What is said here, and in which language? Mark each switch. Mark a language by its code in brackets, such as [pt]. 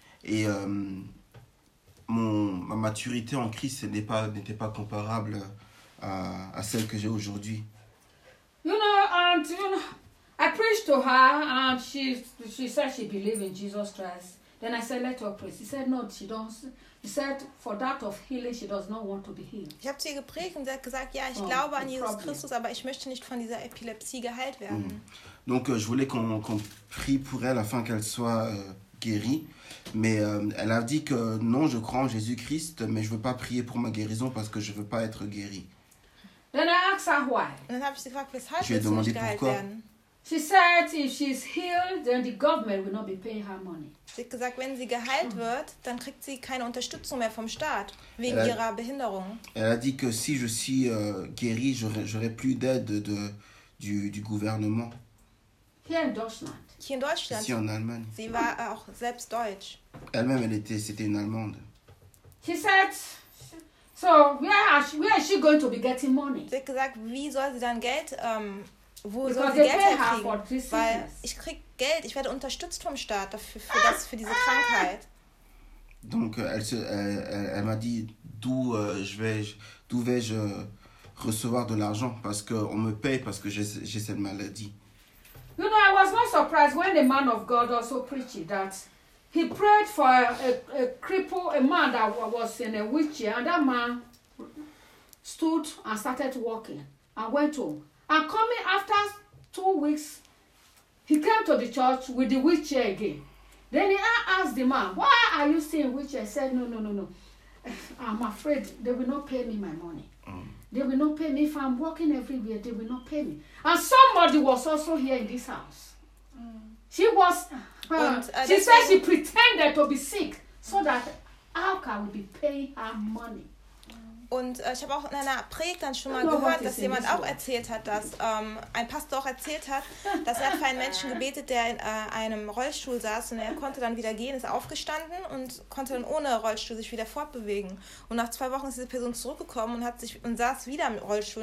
[fr] Et ma maturité en Christ n'était pas comparable à celle que j'ai aujourd'hui. [en] You know, and you know, I preached to her and she said she believed in Jesus Christ. Then I said, let her pray. She said, no, she doesn't. She said, for that of healing, she does not want to be healed. [de] Ich habe zu ihr gepredigt und sie hat gesagt, ja, ich glaube an Jesus Christus, aber ich möchte nicht von dieser Epilepsie geheilt werden. [fr] Donc, je voulais qu'on prie pour elle afin qu'elle soit guérie. Mais elle a dit que non, je crois en Jésus-Christ, mais je ne veux pas prier pour ma guérison parce que je ne veux pas être guérie. [en] Then I asked her why. [de] Und dann habe ich sie gefragt, weshalb sie nicht geheilt [fr] pourquoi. [de] Werden. [en] She said, if she's healed, then the government will not be paying her money. [de] Sie hat gesagt, wenn sie geheilt wird, dann kriegt sie keine Unterstützung mehr vom Staat wegen ihrer Behinderung. [fr] Elle a dit que si je suis guéri, j'aurai plus d'aide du gouvernement. [de] Hier in Deutschland. [fr] Ici en Allemagne. [de] Sie war auch selbst deutsch. [fr] Elle-même, c'était une Allemande. [en] She said, so where is she going to be getting money? [de] Sie hat gesagt, wie soll sie dann Geld wo [en] because [de] soll sie Geld herkriegen? Weil ich krieg Geld, ich werde unterstützt vom Staat dafür für diese Krankheit. [fr] Donc elle m'a dit d'où vais-je recevoir de l'argent parce que on me paye parce que j'ai cette maladie. [en] You know, I was not surprised when the man of God also preached that he prayed for a cripple, a man that was in a wheelchair, and that man stood and started walking and went home. And coming after 2 weeks, he came to the church with the wheelchair again. Then he asked the man, why are you still in wheelchair? He said, no. I'm afraid they will not pay me my money. They will not pay me if I'm walking everywhere. They will not pay me. And somebody was also here in this house. She was, she said she pretended to be sick so that how can we be paying her money? [de] Und ich habe auch in einer Predigt dann schon mal gehört, dass jemand auch erzählt hat, dass ein Pastor auch erzählt hat, dass er für einen Menschen gebetet, der in einem Rollstuhl saß und er konnte dann wieder gehen, ist aufgestanden und konnte dann ohne Rollstuhl sich wieder fortbewegen. Und nach 2 Wochen ist diese Person zurückgekommen und hat sich und saß wieder im Rollstuhl.